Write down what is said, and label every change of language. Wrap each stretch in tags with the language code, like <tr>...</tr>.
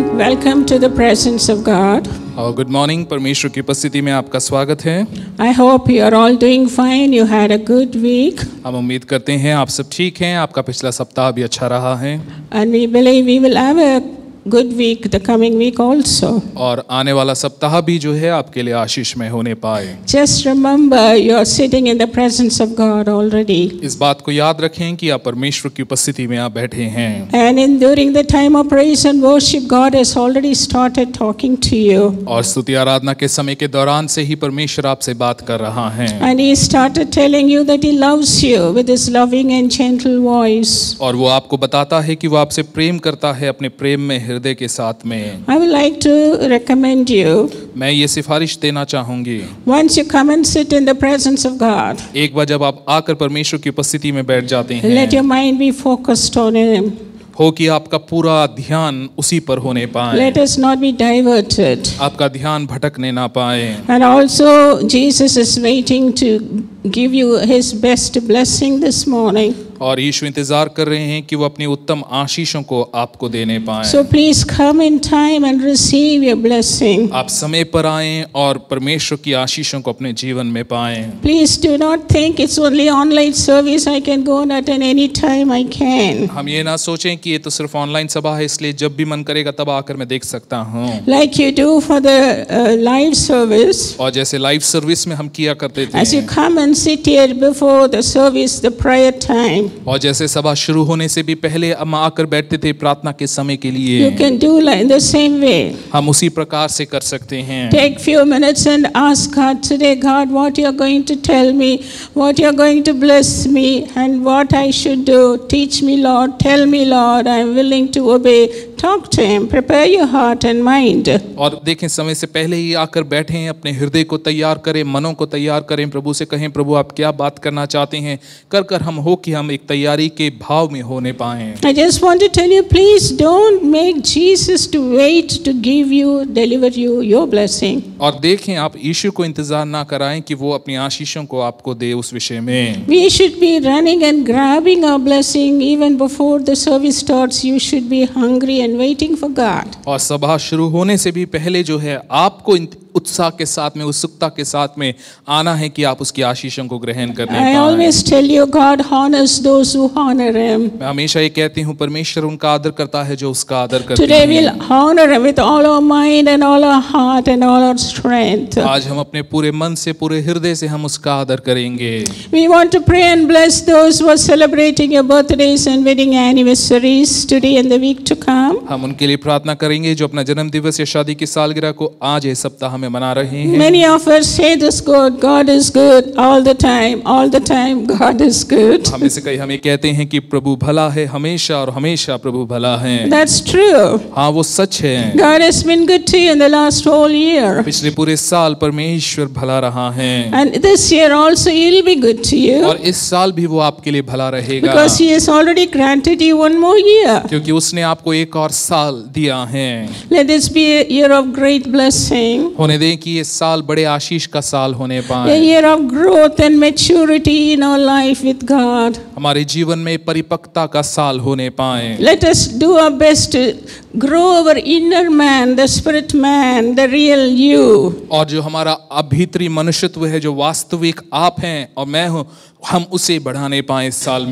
<en>Welcome to the presence of God.</en> <hi>और</hi> <en>good morning,</en> <hi>परमेश्वर की उपस्थिति में आपका स्वागत है।</hi> <en>I hope you are all doing fine. You had a good week.</en> <hi>हम उम्मीद करते हैं आप सब ठीक हैं, आपका पिछला सप्ताह भी अच्छा रहा है।</hi> <en>And we believe we will have a good week the coming week also.</en> <hi>और आने वाला सप्ताह भी जो है आपके लिए आशीषमय होने पाए।</hi> <en>Just remember you are sitting in the presence of God already.</en> <hi>इस बात को याद रखें कि आप परमेश्वर की उपस्थिति में आप बैठे हैं।</hi> <en>And in during the time of praise and worship, God has already started talking to you.</en> <hi>और स्तुति आराधना के समय के दौरान से ही परमेश्वर आपसे बात कर रहा है।</hi> <en>And He started telling you that He loves you with His loving and gentle voice.</en> <hi>और वो आपको बताता है कि वो आपसे प्रेम करता है अपने प्रेम में हृदय के साथ में।</hi> <en>I would like to recommend you,</en> <hi>मैं ये सिफारिश देना चाहूंगी,</hi> <en>once you come and sit in the presence of God,</en> <hi>एक बार जब आप आकर परमेश्वर की उपस्थिति में बैठ जाते</hi> <en>let</en> <hi>हैं,</hi> <en>your mind be focused on Him.</en> <hi>हो कि आपका पूरा ध्यान उसी पर होने पाए,</hi> <en>Let us not be diverted.</en> <hi>आपका ध्यान भटकने ना पाए।</hi> <en>And also, Jesus is waiting to give you His best blessing this morning.</en> <hi>और यीशु इंतजार कर रहे हैं कि वो अपनी उत्तम आशीषों को आपको देने पाए।</hi> <en>So please come in time and receive your blessing.</en> <hi>आप समय पर आएं और परमेश्वर की आशीषों को अपने जीवन में पाएं।</hi> <en>Please do not think it's only online service. I can go and attend any time I can.</en> <hi>हम ये ना सोचें कि ये तो सिर्फ ऑनलाइन सभा है, इसलिए जब भी मन करेगा तब आकर मैं देख सकता हूँ।</hi> <en>Like you do for the live service.</en> <hi>और जैसे लाइव सर्विस में हम किया करते</hi> <en>As you</en> <hi>थे,</hi> <en>come and sit here before the service, the prayer time,</en> <hi>और जैसे सभा शुरू होने से भी पहले हम आकर बैठते थे प्रार्थना के समय के</hi> <en>you</en> <hi>लिए,</hi> <en>can do like the same way.</en> <hi>हम उसी प्रकार से कर सकते हैं।</hi> <en>Take few minutes and ask God today, God, what you're going to tell me, what you're going to bless me, and what I should do. Teach me, Lord. Tell me, Lord. I'm willing to obey. Talk to Him. Prepare your heart and mind.</en> <hi>और देखें, समय से पहले ही आकर बैठें, अपने हृदय को तैयार करें, मनों को तैयार करें, प्रभु से कहें, प्रभु आप क्या बात करना चाहते हैं, कर कर हम हो कि हम एक तैयारी के भाव में होने पाएं।</hi> <en>I just want to tell you, please don't make Jesus to wait to give you, deliver you your blessing.</en> <hi>और देखें, आप यीशु को इंतजार ना कराएं कि वो अपनी आशीषों को आपको दे उस विषय में।</hi> <en>We should be running and grabbing our blessing even before the service starts. You should be hungry and waiting for God.</en> <hi>और सभा शुरू होने से भी पहले जो है आपको उत्साह के साथ में, उत्सुकता के साथ में आना है कि आप उसकी आशीषों को ग्रहण करने</hi> <en>I</en> <hi>पाएं।</hi> <en>always tell you, God honors those who honor Him.</en> <hi>मैं हमेशा ये कहती हूँ, परमेश्वर उनका आदर करता है जो उसका आदर करते</hi> <en>Today</en> <hi>हैं।</hi> <en>we'll honor Him with all our mind and all our heart and all our strength.</en> <hi>आज हम अपने पूरे मन से, पूरे हृदय से हम उसका आदर करेंगे।</hi> <en>We want to pray and bless those who are celebrating your birthdays and wedding anniversaries today and the week to come.</en> <hi>हम उनके लिए प्रार्थना करेंगे जो अपना जन्म दिवस या शादी की सालगिरह को आज इस सप्ताह में मना रहे हैं।</hi> <en>Many of us say this, God is good all the time, God is good.</en> <hi>हम इसे कई हमें कहते हैं कि प्रभु भला है हमेशा और हमेशा प्रभु भला है।</hi> <en>That's true.</en> <hi>हाँ, वो सच है।</hi> <en>God has been good to you in the last whole year.</en> <hi>पिछले पूरे साल परमेश्वर भला रहा है,</hi> <en>And this year also He'll be good to you.</en> <hi>और इस साल भी वो आपके लिए भला रहेगा,</hi> <en>Because He has already granted you one more year.</en> <hi>क्योंकि उसने आपको एक और साल दिया है।</hi> <en>Let this be a year of great blessing,</en> <hi>होने दें कि ये साल बड़े आशीष का साल होने</hi> <en>a</en> <hi>पाए,</hi> <en>year of growth and maturity in our life with God.</en> <hi>हमारे जीवन में परिपक्वता का साल होने पाए।</hi> <en>Let us do our best to grow our inner man, the spirit man, the real you.</en> <hi>और जो हमारा अभीतरी मनुष्यत्व है, जो वास्तविक आप हैं और मैं हूँ, हम उसे बढ़ाने पाए इस साल में।</hi>